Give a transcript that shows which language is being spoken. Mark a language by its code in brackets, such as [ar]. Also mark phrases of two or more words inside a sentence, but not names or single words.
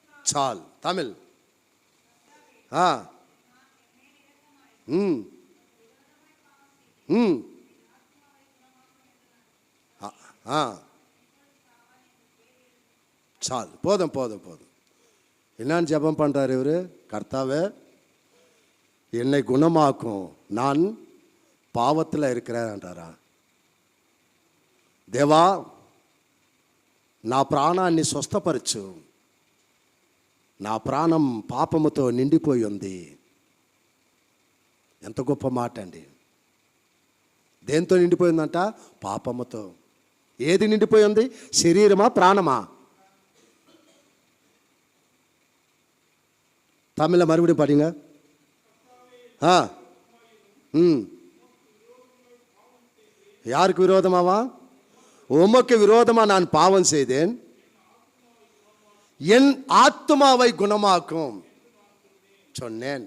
[te] చాలు. తమిళ్. చాలు. [ta] போதும். என்னன்னு ஜெபம் பண்ணுறாரு இவர்? கர்த்தாவே என்னை குணமாக்கும், நான் பாவத்தில் இருக்கிறேன்றாரா? [te] దేవా నా ప్రాణాన్ని స్వస్థపరచు, నా ప్రాణం పాపముతో నిండిపోయి ఉంది. ఎంత గొప్ప మాట అండి. దేంతో నిండిపోయిందంట? పాపముతో. ఏది నిండిపోయి ఉంది? శరీరమా, ప్రాణమా? [ta] தமிழில் மறுபடியும் படிங்க. யாருக்கு விரோதமாவா? உமக்கு விரோதமா நான் பாவம் செய்தேன், என் ஆத்துமாவை குணமாக்கும் சொன்னேன்.